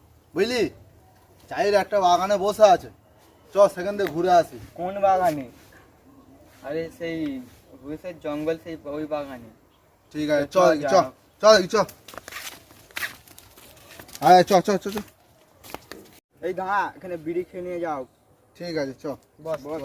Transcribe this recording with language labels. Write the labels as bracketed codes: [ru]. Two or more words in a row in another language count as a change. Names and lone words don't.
[bn] বুঝলি, চাইর একটা বাগানে বসে আছে, চ সেখান থেকে ঘুরে আসি। কোন বাগানে? আরে সেই রুয়েসের জঙ্গল, সেই ওই বাগানে। ঠিক আছে, চ চল, চ যা। চ চ আয়, চ চ চ চ। এই দাঁড়া, এখানে বিড়ি খেয়ে নিয়ে যাও। ঠিক আছে, চ। বস বস।